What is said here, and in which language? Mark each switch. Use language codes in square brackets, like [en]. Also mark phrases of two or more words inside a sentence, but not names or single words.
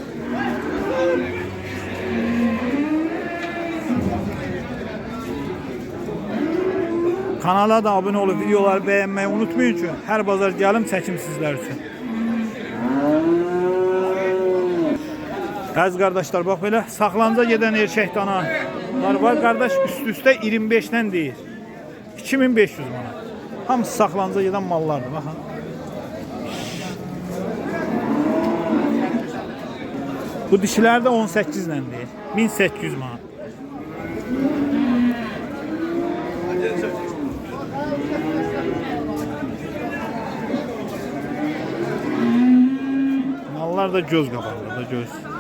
[tr] Kanala da abone olup videoları beğenmeyi unutmayın ki her bazar gelim çekim sizler için. Əziz kardeşler bak böyle [az] saxlanca gedən [tr] erkek danalar var kardeş üst-üste 25'den değil. 2500 manat. [az] Hamısı saxlanca gedən mallardır bakın. Bu dişilər də 18 ilə deyil. 1800 manat. Mallar da göz qabağında da göz.